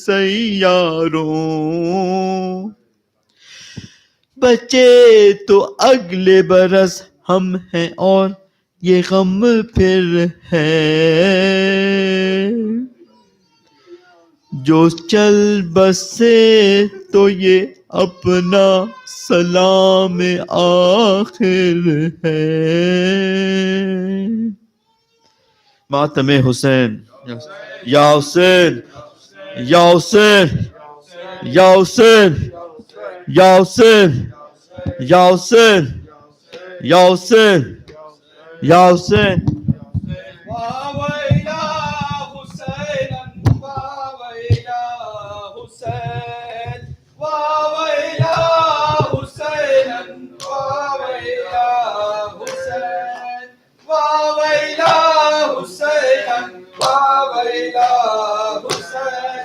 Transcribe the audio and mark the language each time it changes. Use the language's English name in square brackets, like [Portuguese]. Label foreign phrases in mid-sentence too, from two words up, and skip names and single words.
[Urdu] سیاروں، بچے تو اگلے برس ہم ہیں اور یہ غم پھر ہے، جو چل بسے تو یہ اپنا سلام آخر ہے، ماتم حسین یا حسین یا حسین یا حسین یا حسین یا حسین یا حسین یا حسین [Arabic] واویلا حسینا واویلا حسین واویلا حسینا واویلا حسین واویلا حسینا واویلا حسین